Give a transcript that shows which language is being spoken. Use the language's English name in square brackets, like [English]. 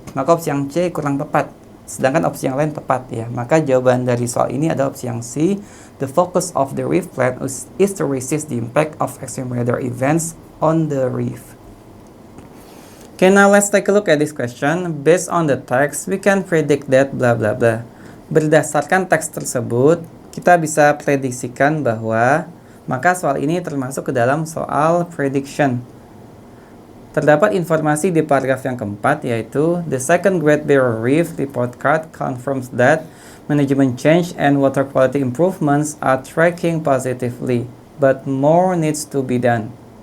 [Indonesian] Maka opsi yang C kurang tepat, sedangkan opsi yang lain tepat ya. Maka jawaban dari soal ini adalah opsi yang C. [English] The focus of the reef plan is to resist the impact of extreme weather events on the reef. Okay, now let's take a look at this question. Based on the text, we can predict that blah blah blah. [Indonesian] Berdasarkan teks tersebut, kita bisa prediksikan bahwa, maka soal ini termasuk ke dalam soal prediction. Terdapat informasi di paragraf yang keempat, yaitu [English] the second Great Barrier Reef report card confirms that management change and water quality improvements are tracking positively, but more needs to be done.